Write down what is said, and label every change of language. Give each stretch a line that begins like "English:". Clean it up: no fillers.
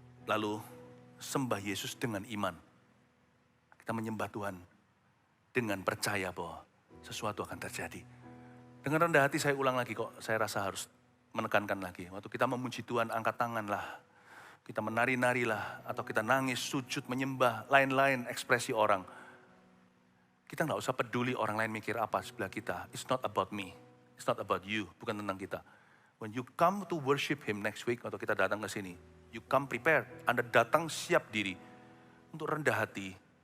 Indonesian: Lalu sembah Yesus dengan iman. Kita menyembah Tuhan dengan percaya bahwa sesuatu akan terjadi. Dengan rendah hati saya ulang lagi kok, saya rasa harus menekankan lagi. Waktu kita memuji Tuhan, angkat tangan lah. Kita menari-nari lah, atau kita nangis, sujud, menyembah, lain-lain ekspresi orang. Kita nggak usah peduli orang lain mikir apa sebelah kita.
English: It's not about me, it's not about you,
Indonesian: bukan tentang kita.
English: When you come to worship Him next week,
Indonesian: atau kita datang ke sini,
English: you come prepared.
Indonesian: Anda datang siap diri untuk rendah hati.